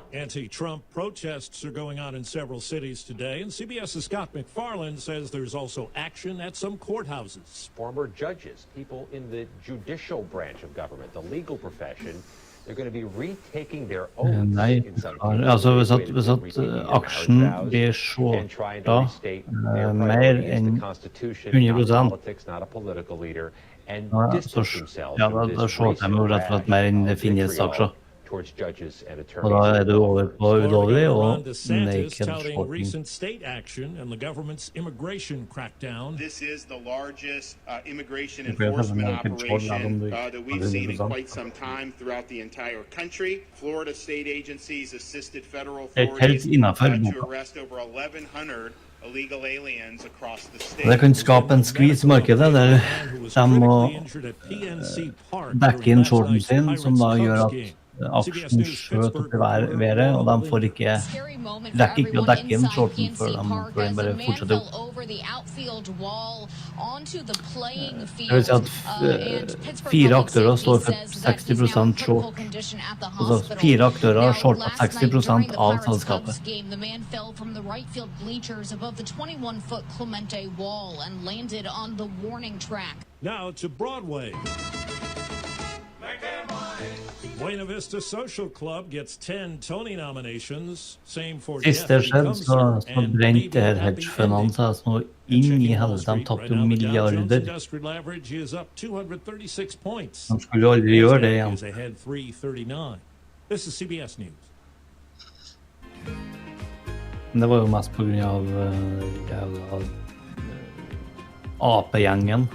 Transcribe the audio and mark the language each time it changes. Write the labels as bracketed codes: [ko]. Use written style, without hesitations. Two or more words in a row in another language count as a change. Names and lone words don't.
[en] Anti-Trump protests are going on in several cities today, and CBS's Scott McFarland says there's also action at some courthouses. Former judges, people in the judicial branch of government, the legal profession, they're going to be retaking their oaths in some cases. [no] Hvis aksjen blir så da mer enn 100%, da slår de jo rett og slett mer enn det finnes aksjer. Og da det over på ulovlig og naked [en] recent state action and the government's immigration crackdown. This is the largest immigration enforcement operation that we've seen in quite some time throughout the entire country. Florida state agencies assisted federal authorities to arrest over 1,100 illegal aliens across the state. [no] Det kan skape en skvis i markedet der de må dekke inn shorten sin, som da gjør at aksjen skjøt opp i været, og de får ikke rekker ikke å dekke inn shorten før de bare fortsetter opp. Det vil si at 4 aktører står for 60% short. Altså 4 aktører har shortet 60% av selskapet. [en] Now to Broadway. Buena Vista Social Club gets 10 Tony nominations. Same for [no] Sist det skjedde, så brent det her hedgefundet seg så inn i helvete. De tappte jo milliarder. De skulle jo aldri gjøre det igjen. [en] This is CBS News. [no] Men det var jo mest på grunn av AP-gjengen.